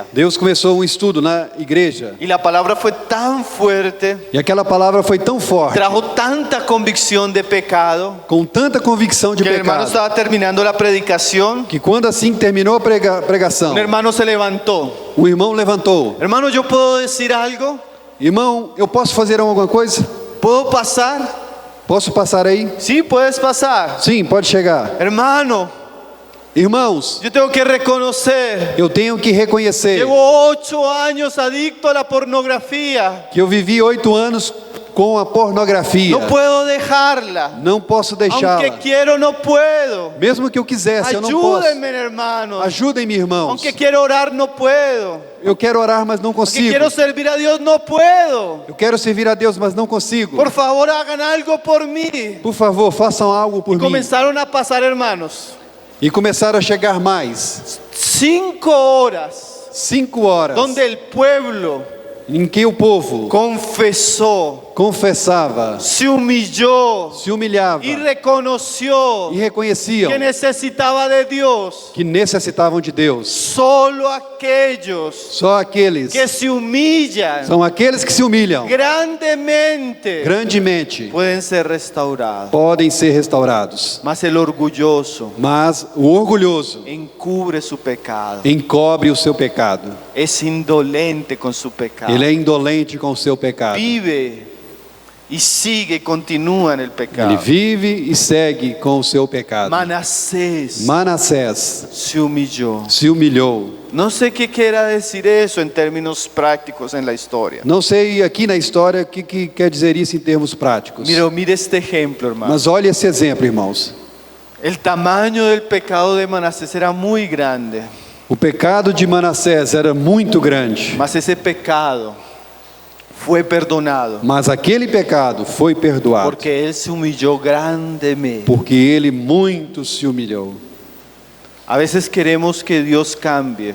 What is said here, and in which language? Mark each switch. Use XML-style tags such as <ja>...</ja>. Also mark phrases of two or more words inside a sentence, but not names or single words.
<pt>Deus começou um estudo na igreja</pt> <es>Y la palabra fue tan fuerte,</es> <pt>e aquela palavra foi tão forte,</pt> <es>trajo tanta convicción de pecado,</es> <pt>com tanta convicção de</pt> <es>que el hermano</es> <pt>pecado,</pt> <es>estaba terminando la predicación.</es> <pt>que quando assim terminou a pregação,</pt> <es>Un hermano se levantó.</es> <pt>o irmão levantou.</pt> <es>Hermano, ¿yo puedo decir algo?</es> <pt>Irmão, eu posso fazer alguma coisa?</pt> <es>¿Puedo pasar?</es> <pt>Posso passar aí?</pt> <es>Sí, puedes pasar.</es> <pt>Sim, pode chegar.</pt> <es>Hermano,</es> <pt>Irmãos,</pt> <es>yo tengo que reconocer.</es> <pt>eu tenho que reconhecer</pt> <es>Llevo 8 años adicto a la pornografía.</es> <pt>que eu vivi 8 anos com a pornografia.</pt> <es>No puedo dejarla.</es> <pt>Não posso deixá-la.</pt> <es>Aunque quiero, no puedo.</es> <pt>Mesmo que eu quisesse, eu não posso.</pt> <es>Ayúdenme, hermanos.</es> <pt>Ajudem-me, irmãos.</pt> <es>Aunque quiero orar, no puedo.</es> <pt>Eu quero orar, mas não</pt> <es>Aunque</es> <pt>consigo.</pt> <es>quiero servir a Dios, no puedo.</es> <pt>Eu quero servir a Deus, mas não consigo.</pt> <es>Por favor, hagan algo por mí.</es> <pt>Por favor, façam algo por mim.</pt> <es>Comenzaron a pasar, hermanos,</es> <pt>E começaram a chegar mais.</pt> <es>5 horas</es> <pt>5 horas</pt> <es>donde el pueblo</es> <pt>em que o povo</pt> <es>confesó,</es> <pt>confessava,</pt> <es>se humilló</es> <pt>se humilhava</pt> <es>y reconoció</es> <pt>e reconheciam</pt> <es>que necesitaba de Dios.</es> <pt>que necessitavam de Deus.</pt> <es>Solo aquellos</es> <pt>Só aqueles</pt> <es>que se humillan</es> <pt>são aqueles que se humilham</pt> <es>grandemente</es> <pt>grandemente</pt> <es>pueden ser restaurados.</es> <pt>podem ser restaurados.</pt> <es>Mas el orgulloso</es> <pt>Mas o orgulhoso</pt> <es>encubre su pecado,</es> <pt>encobre o seu pecado.</pt> <es>es indolente con su pecado,</es> <pt>Ele é indolente com o seu pecado.</pt> <es>vive y sigue y continúa en el pecado.</es> <pt>Ele vive e segue com o seu pecado.</pt> <es>Manassés</es> <pt>Manassés</pt> <es>se humilló.</es> <pt>se humilhou.</pt> <es>No sé qué quiera decir eso en términos prácticos en la historia.</es> <pt>Não sei aqui na história o que quer dizer isso em termos práticos.</pt> <es>Mire este ejemplo, hermano.</es> <pt>Mas olha esse exemplo, irmãos.</pt> <es>El tamaño del pecado de Manasés era muy grande,</es> <pt>O pecado de Manassés era muito grande,</pt> <es>mas ese pecado fue perdonado</es> <pt>mas aquele pecado foi perdoado</pt> <es>porque él se humilló grandemente.</es> <pt>porque ele muito se humilhou.</pt> <es>A veces queremos que Dios cambie,</es>